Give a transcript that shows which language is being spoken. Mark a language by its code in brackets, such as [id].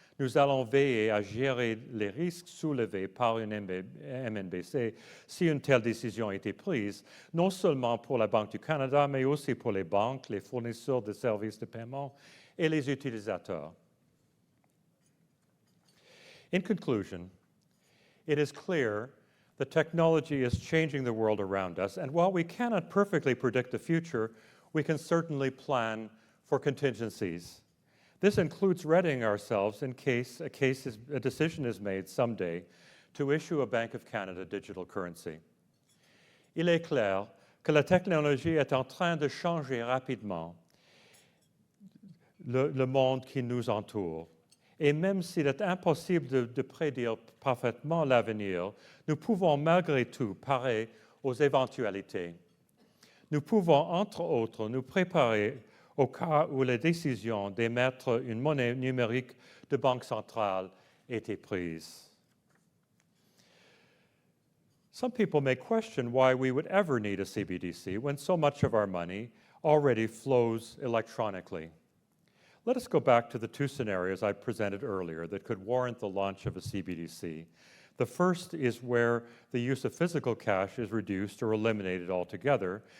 [fr] nous allons veiller à gérer les risques soulevés par une MNBC si une telle décision a été prise, non seulement pour la Banque du Canada, mais aussi pour les banques, les fournisseurs de services de paiement et les utilisateurs. [en] In conclusion, it is clear that technology is changing the world around us, and while we cannot perfectly predict the future, we can certainly plan for contingencies. This includes readying ourselves in case a decision is made someday to issue a Bank of Canada digital currency. [fr] Il est clair que la technologie est en train de changer rapidement le monde qui nous entoure. Et même s'il est impossible de prédire parfaitement l'avenir, nous pouvons malgré tout parer aux éventualités. Nous pouvons, entre autres, nous préparer au cas où la décision d'émettre une monnaie numérique de banque centrale était prise. [en] Some people may question why we would ever need a CBDC when so much of our money already flows electronically. Let us go back to the two scenarios I presented earlier that could warrant the launch of a CBDC. The first is where the use of physical cash is reduced or eliminated altogether.